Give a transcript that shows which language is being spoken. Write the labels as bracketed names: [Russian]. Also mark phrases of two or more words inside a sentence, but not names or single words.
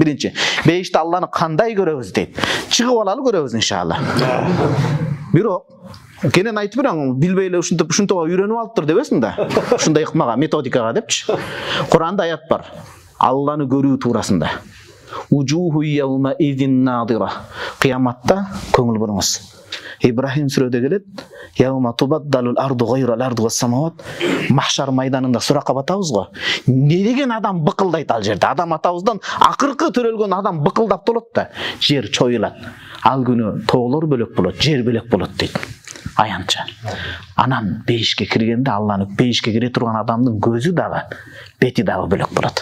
[Kyrgyz] Биринчи, бейиште Алланы кандай көрөбүз дейт. Чыгып алалы көрөбүз иншалла. Бирок кенен айтып берем, билбей эле ушунтип үйрөнүп алыптыр дебесин да. Ушундай ыкмага, методикага депчи. Куранда аят бар. Алланы көрүү туурасында. [Arabic] وجوه يومئذ ناضرة. [Kyrgyz] Кыяматта көңүл буруңуз. Ибрахим сүрөдө келет. [Arabic] يوم تبدل الأرض غير الأرض والسماوات. [Kyrgyz] Махшар майданында суракка батабыз го. Не деген адам быкылдайт ал жерде? Адам атабыздан акыркы төрөлгөн адам быкылдап толот да. Жер чоюлат. Ал күнү тоолор бөлөк болот, жер бөлөк болот дейт. Аянча. Анан бейишке киргенде Алланы бейишке кире турган адамдын көзү дагы, бети дагы бөлөк болот.